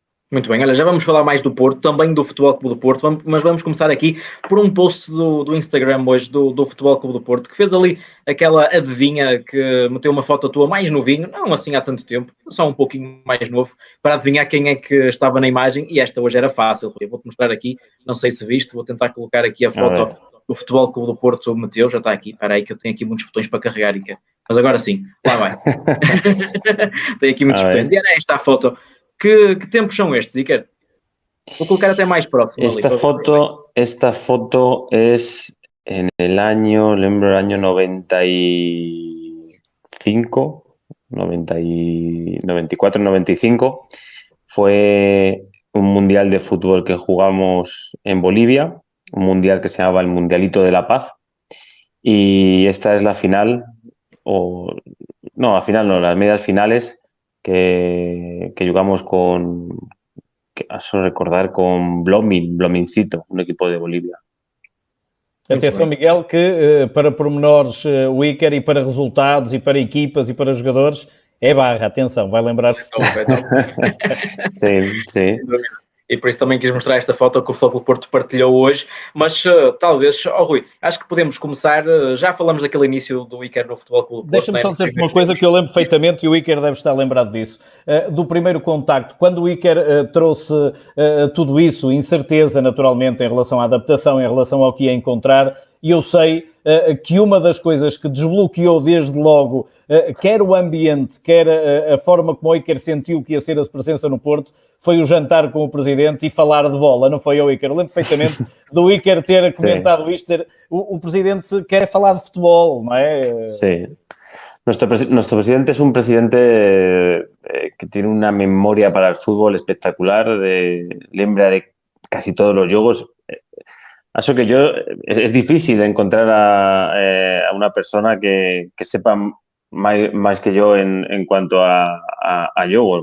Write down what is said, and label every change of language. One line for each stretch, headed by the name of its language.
Portuguese: Muito bem, olha, já vamos falar mais do Porto, também do Futebol Clube do Porto, mas vamos começar aqui por um post do Instagram hoje do Futebol Clube do Porto, que fez ali aquela adivinha que meteu uma foto tua mais novinho, não assim há tanto tempo, só um pouquinho mais novo, para adivinhar quem é que estava na imagem, e esta hoje era fácil, eu vou-te mostrar aqui, não sei se viste, vou tentar colocar aqui a foto do Futebol Clube do Porto meteu, já está aqui, espera aí que eu tenho aqui muitos botões para carregar, mas agora sim, lá vai. Tenho aqui muitos botões, e era esta a foto. Que tempos são estes, Iker? Vou colocar até mais próximo.
Spanish: Esta foto es en el año, lembro el año 95, 94, 95. Fue un mundial de fútbol que jugamos en Bolivia, un mundial que se llamaba el Mundialito de la Paz. Y esta es la final, la final no, las medias finales que jugamos a recordar, con Blomincito, un equipo de Bolivia.
Portuguese: Atenção, Miguel, que para pormenores o Iker e para resultados e para equipas e para jogadores é barra. Atenção, vai lembrar-se. Sim, sim. E por isso também quis mostrar esta foto que o Futebol Clube do Porto partilhou hoje, mas talvez, Rui, acho que podemos começar, já falamos daquele início do Iker no Futebol Clube do Porto. Deixa-me só dizer uma coisa que eu lembro perfeitamente e o Iker deve estar lembrado disso, do primeiro contacto, quando o Iker trouxe tudo isso, incerteza naturalmente em relação à adaptação, em relação ao que ia encontrar, e eu sei que uma das coisas que desbloqueou desde logo, quer o ambiente, quer a forma como o Iker sentiu que ia ser a presença no Porto, foi o jantar com o Presidente e falar de bola, não foi eu, Iker? Eu lembro perfeitamente do Iker ter comentado isto, o Presidente quer falar de futebol,
Spanish: ¿no es? Sí. Nuestro presidente es un presidente que tiene una memoria para el fútbol espectacular, lembra de casi todos los juegos. Eso que es difícil encontrar a una persona que sepa más que yo en cuanto a juegos.